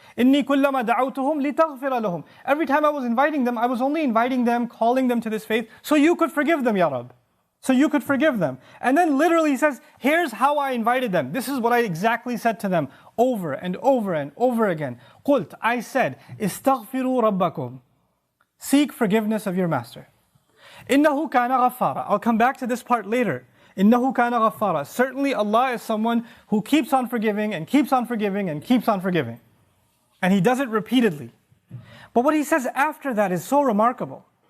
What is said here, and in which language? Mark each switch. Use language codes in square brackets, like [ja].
[ar] إِنِّي كُلَّمَا دَعَوْتُهُمْ لِتَغْفِرَ لَهُمْ. [en] Every time I was inviting them, I was only inviting them, calling them to this faith, so you could forgive them, Ya Rabb. So you could forgive them. And then literally he says, here's how I invited them. This is what I exactly said to them over and over and over again. [ar] قُلْت, [en] I said, [ar] استغفروا ربكم. [en] Seek forgiveness of your master. [ar] إِنَّهُ كَانَ غَفَّارًا. [en] I'll come back to this part later. [ar] إِنَّهُ كَانَ غَفَّارًا. [en] Certainly Allah is someone who keeps on forgiving and keeps on forgiving and keeps on forgiving. And He does it repeatedly. But what He says after that is so remarkable.